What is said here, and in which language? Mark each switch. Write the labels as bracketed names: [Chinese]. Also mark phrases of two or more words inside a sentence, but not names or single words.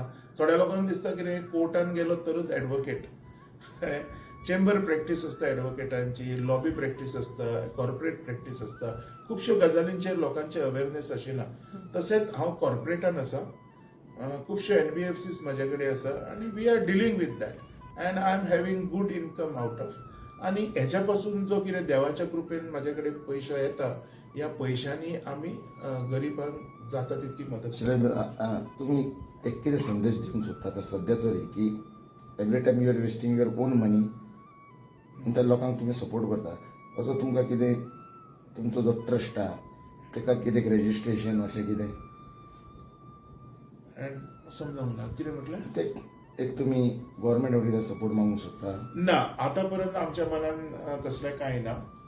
[Konkani] थोड्या लोकांक दिसता कितें कोर्टान गेलो तरच एडवोकेट. चेंबर प्रॅक्टीस आसता एडवोकेटांची, लॉबी प्रॅक्टीस आसता, कॉर्पोरेट प्रॅक्टीस आसता. खुबश्यो गजालींचेर लोकांचे अवेरनेस आशिना. तशेंच हांव कॉर्पोरेटान आसा. खुबश्यो NBFCs म्हाजे कडेन आसा आनी [English] we are dealing with that and I am having good income out of. [Konkani] आनी हेच्या पासून जो कितें देवाच्या कृपेन म्हाजे कडेन पयसो येता ह्या पयशांनी आमी गरिबांक जाता तितकी मदत. तुम्ही एक कितें संदेश दिवंक सोदता आतां सद्या तरी की [English] every time you are wasting your own money [Konkani] त्या लोकांक तुम्ही सपोर्ट करता असो तुमकां कितें तुमचो जो ट्रस्ट आहा ताका कितें रेजिस्ट्रेशन अशें कितें समजावंक ना कितें म्हटलें? ते एक तुम्ही गव्हर्मेंट कितें सपोर्ट मागूंक सोदता? ना आतां पर्यंत आमच्या मनान तसलें कांय ना.